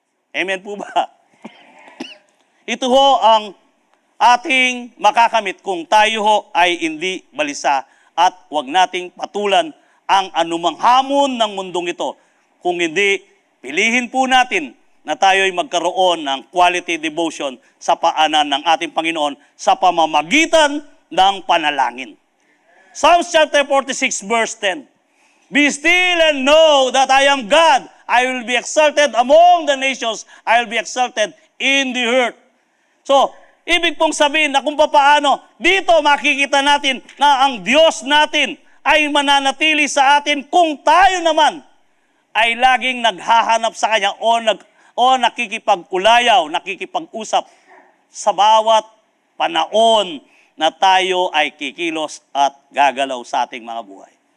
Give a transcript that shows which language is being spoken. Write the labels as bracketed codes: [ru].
[tl] Amen po ba? Ito ho ang ating makakamit kung tayo ho ay hindi balisa at huwag nating patulan ang anumang hamon ng mundong ito. Kung hindi, pilihin po natin na tayo ay magkaroon ng [en] quality devotion [tl] sa paanan ng ating Panginoon sa pamamagitan ng panalangin. [en] Psalms chapter 46 verse 10. Be still and know that I am God. I will be exalted among the nations. I will be exalted in the earth. [tl] So, ibig pong sabihin na kung paano, dito makikita natin na ang Diyos natin ay mananatili sa atin kung tayo naman ay laging naghahanap sa Kanya o nakikipag-ulayaw, nakikipag-usap sa bawat panahon na tayo ay kikilos at gagalaw sa ating mga buhay.